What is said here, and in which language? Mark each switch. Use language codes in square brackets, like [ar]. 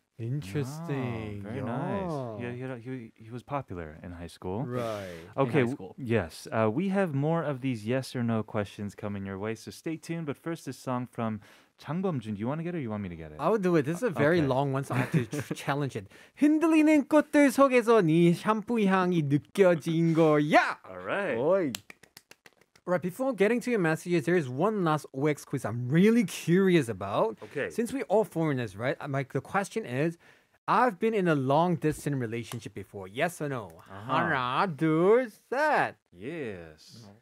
[en] Interesting. Very nice. Yeah, he was popular in high school. Right. Okay. high school. Yes. We have more of these yes or no questions coming your way, so stay tuned. But first, this song from 장범준. Do you want to get it or you want me to get it? I will do it. This is a very Okay. long one, so I have to challenge it. [ko] 흔들리는 꽃들 속에서 네 샴푸 향이 느껴진 거야. [en] All right. Oi. Right, before getting to your messages, there is one last OX quiz I'm really curious about. Okay. Since we're all foreigners, right? The question is, I've been in a long-distance relationship before. Yes or no? [ko] 하나, 둘, 셋. [en] Yes.